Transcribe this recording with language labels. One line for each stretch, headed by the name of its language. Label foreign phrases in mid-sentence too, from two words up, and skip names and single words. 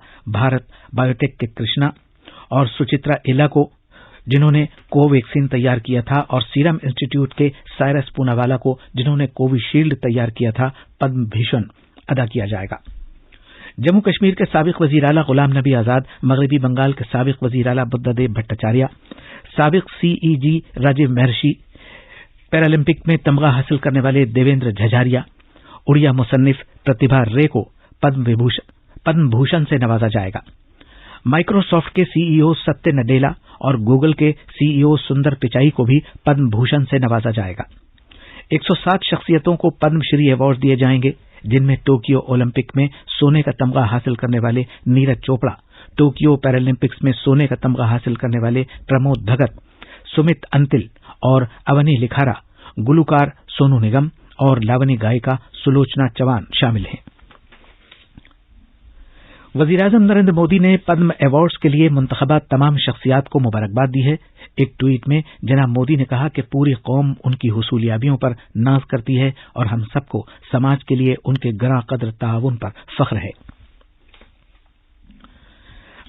Urdu: بھارت بایوٹیک کے کرشنا اور سچترا ایلا کو، جنہوں نے کو ویکسین تیار کیا تھا، اور سیرم انسٹیٹیوٹ کے سائرس پوناوالا کو، جنہوں نے کووی شیلڈ تیار کیا تھا، پدم بھوشن ادا کیا جائے گا۔ جموں کشمیر کے سابق وزیر اعلیٰ غلام نبی آزاد، مغربی بنگال کے سابق وزیر اعلیٰ بدھا دیو بھٹاچاریہ، سابق CEG راجیو مہرشی، پیرالمپک میں تمغہ حاصل کرنے والے دیویندر جھجھاریا، اڑیا مصنف پرتیبھا رے کو پدم بھوشن سے نوازا جائے گا۔ مائکروسافٹ کے CEO ستیہ نڈیلا اور گوگل کے CEO سندر پچائی کو بھی پدم بھوشن سے نوازا جائے گا۔ 107 شخصیتوں کو پدم شری ایوارڈ دیے جائیں گے، جن میں ٹوکیو اولمپک میں سونے کا تمغہ حاصل کرنے والے نیرج چوپڑا، ٹوکیو پیرالمپکس میں سونے کا تمغہ حاصل کرنے والے پرمود بھگت، سمت انتل اور اونی لکھارا، گلوکار سونو نگم اور لاونی گائیکا سلوچنا چوان شامل ہیں۔ وزیراعظم نریندر مودی نے پدم ایوارڈز کے لیے منتخبہ تمام شخصیات کو مبارکباد دی ہے۔ ایک ٹویٹ میں جناب مودی نے کہا کہ پوری قوم ان کی حصولیابیوں پر ناز کرتی ہے اور ہم سب کو سماج کے لیے ان کے گراں قدر تعاون پر فخر ہے۔